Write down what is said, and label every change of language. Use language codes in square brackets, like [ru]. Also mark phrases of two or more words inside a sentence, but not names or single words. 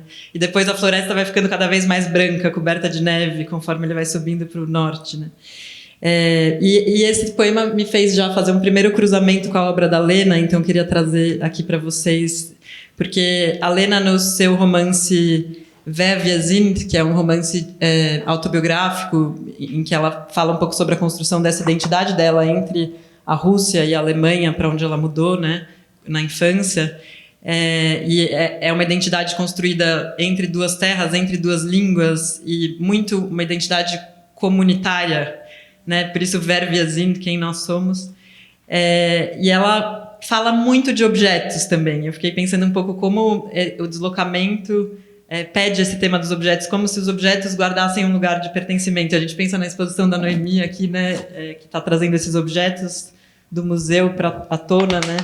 [pt] E depois a floresta vai ficando cada vez mais branca, coberta de neve, conforme ele vai subindo para o norte, né? E esse poema me fez já fazer um primeiro cruzamento com a obra da Lena, então queria trazer aqui para vocês, porque a Lena, no seu romance Wer wir sind, que é um romance autobiográfico, em que ela fala um pouco sobre a construção dessa identidade dela entre a Rússia e a Alemanha, para onde ela mudou, né, na infância. E é uma identidade construída entre duas terras, entre duas línguas, e muito uma identidade comunitária, né? Por isso, Wer wir sind, quem nós somos. E ela fala muito de objetos também. Eu fiquei pensando um pouco como o deslocamento pede esse tema dos objetos, como se os objetos guardassem um lugar de pertencimento. A gente pensa na exposição da Noemi aqui, né, que está trazendo esses objetos do museu à tona, né?